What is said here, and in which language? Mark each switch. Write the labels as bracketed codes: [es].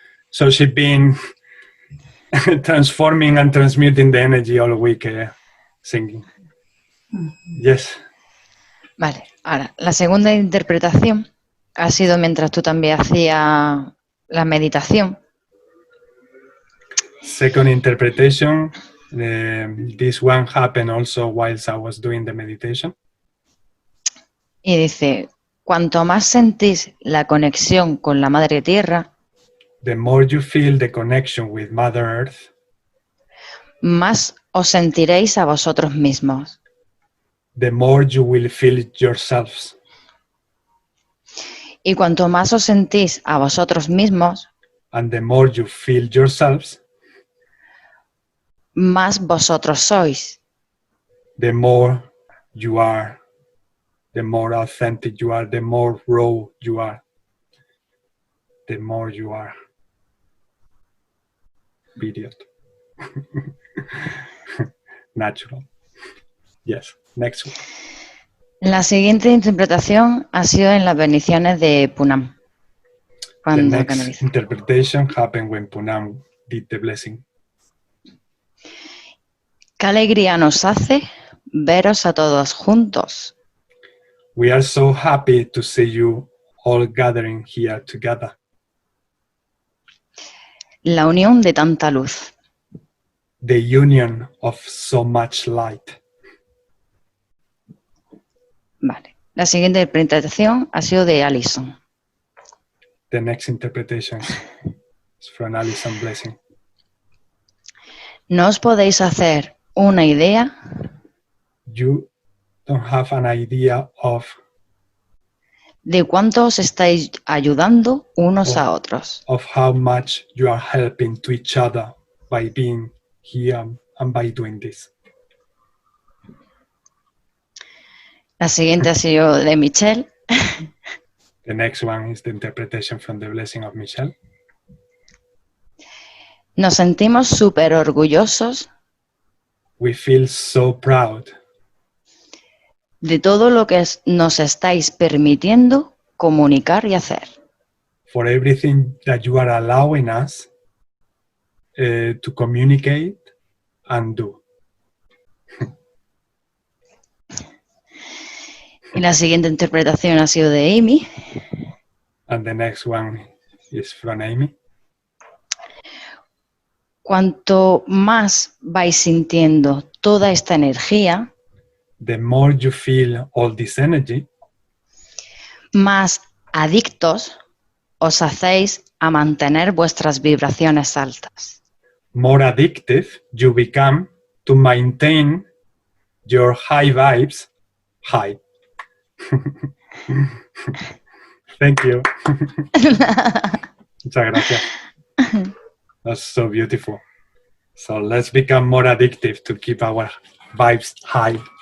[en] So she's been transforming and transmuting the energy all week singing. Yes. [es] Vale, ahora, la segunda interpretación ha sido mientras tú también hacías la meditación. [en] Second interpretation, this one happened also whilst I was doing the meditation. [es] Y dice, cuanto más sentís la conexión con la Madre Tierra, [en] The more you feel the connection with Mother Earth, [es] más os sentiréis a vosotros mismos. [en] the more you will feel yourselves. [es] Y cuanto más os sentís a vosotros mismos, [en] And the more you feel yourselves, [es] más vosotros sois. [en] the more you are, the more authentic you are, the more raw you are, the more you are. Period. Natural. Yes. Next one. [es] La siguiente interpretación ha sido en las bendiciones de Punam. [en] The [es] Cuando [en] next [es] canaliza. [en] interpretation happened when Punam did the blessing. [es] Qué alegría nos hace veros a todos juntos. [en] We are so happy to see you all gathering here together. [es] La unión de tanta luz. [en] The union of so much light. [es] Vale. La siguiente interpretación ha sido de Alison. [en] The next interpretation is from Alison Blessing. [es] No os podéis hacer una idea [en] You don't have an idea of [es] de cuánto os estáis ayudando unos a otros. [en] how much you are helping to each other by being here and by doing this. [es] La siguiente ha sido de Michelle. [en] The next one is the interpretation from the blessing of Michelle. [es] Nos sentimos súper orgullosos [en] We feel so proud [es] de todo lo que nos estáis permitiendo comunicar y hacer. [en] for everything that you are allowing us to communicate and do. [es] Y la siguiente interpretación ha sido de Amy. [en] And the next one is from Amy. [es] Cuanto más vais sintiendo toda esta energía, [en] The more you feel all this energy, [es] más adictos os hacéis a mantener vuestras vibraciones altas. [en] more addictive you become to maintain your high vibes high. Thank you. [es] Muchas gracias. [en] That's so beautiful. So let's become more addictive to keep our vibes high.